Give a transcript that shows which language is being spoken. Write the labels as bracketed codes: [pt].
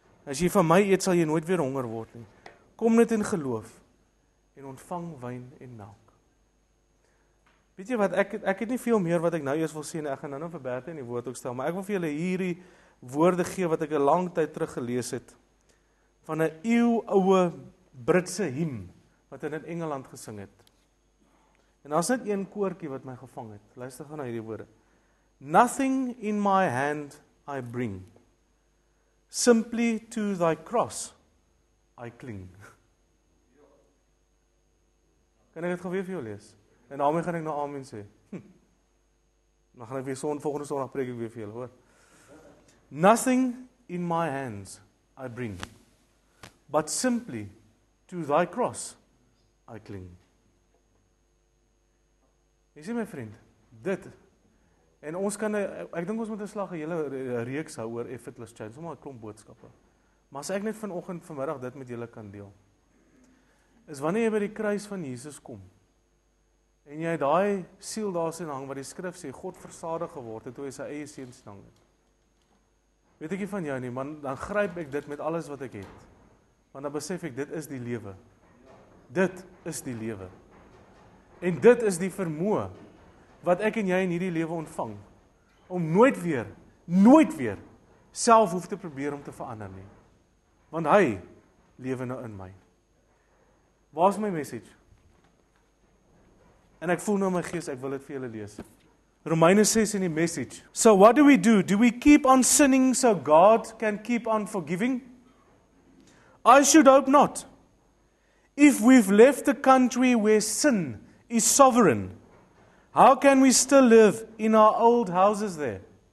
[af] As jy van my eet, sal jy nooit weer honger word nie. Kom net in geloof en ontvang wyn en melk. Weet jy wat, ek het nie veel meer wat ek nou eers wil sê, ek gaan nou vir Bertha in die woord ook stel, maar ek wil vir julle hierdie woorde gee wat ek 'n lang tyd terug gelees het, van 'n eeuoue Britse hymn, wat in Engeland gesing het. En daar's net een koortjie wat my gevang het. Luister gou na hierdie woorde. [en] Nothing in my hand I bring, simply to thy cross I cling. [af] Kan ek dit gou weer vir jou lees? En daarmee gaan ek nou amen sê. Dan gaan ek weer volgende Sondag preek ek weer vir julle, hoor. [en] Nothing in my hands I bring, but simply to thy cross I cling. [af] Jy sien my vriend, dit, en ons kan, ek dink ons moet 'n slag 'n hele reeks hou oor [en] effortless change, [af] sommer 'n klomp boodskappe. Maar as ek net vanoggend, vanmiddag dit met julle kan deel, is wanneer jy by die kruis van Jesus kom, en jy daai siel daar sien hang, wat die skrif sê, God versadig geword het, toe hy sy eie seun sien hang het. Weet ek nie van jou nie, maar dan gryp ek dit met alles wat ek het. Want dan besef ek, dit is die lewe. Dit is die lewe. En dit is die vermoë, wat ek en jy in hierdie lewe ontvang, om nooit weer, self hoef te probeer om te verander nie. Want hy lewe nou in my. Waar is my message? En ek voel nou in my gees, ek wil dit vir julle lees. Romeine 6 in die message. [en] So what do we do? Do we keep on sinning so God can keep on forgiving? I should hope not. If we've left a country where sin is sovereign, how can we still live in our old houses there?